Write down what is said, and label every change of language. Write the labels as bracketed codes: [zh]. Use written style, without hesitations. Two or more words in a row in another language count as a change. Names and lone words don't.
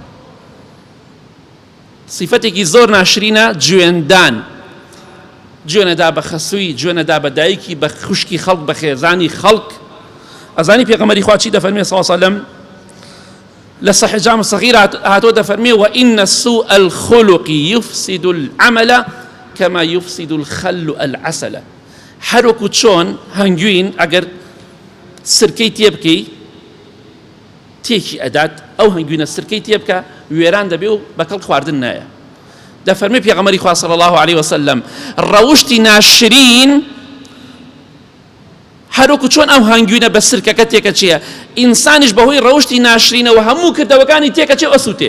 [ckb] صفەتێکی زۆر ناشرینە گوێندان، گوێنەدا بە خەسووی، گوێنەدا بە دایکی، بە خوشکی خەڵک، بە خێزانی خەڵک. ئەزانی پێغەمبەری خوا چی دەفەرمێ [ar] صلی الله علیه و سلم [ckb] لە صحیح جامع الصغیر هاتۆ دەفەرمێ [ar] وإن سوء الخلق يفسد العمل كما يفسد الخل العسل. [ckb] هەروەکو چۆن هەنگوین ئەگەر سرکەی تێ بکەی تێکی ئەدات، ئەو هەنگوینە سرکەی تێ بکە وێران دەبێ و بەکەڵ خواردن نایە. دەفەرمێ پێغەمبەری خوا [ar] صلی الله علیه و سلم [ckb] ڕەوشتی ناشرین هەروەکو چۆن ئەو هەنگوینە بە سرکەکە تێکە چییە، ئینسانیش بەهۆی ڕەوشتی ناشرینەوە هەموو کردەوەکانی تێکە چێ ئەسووتێ.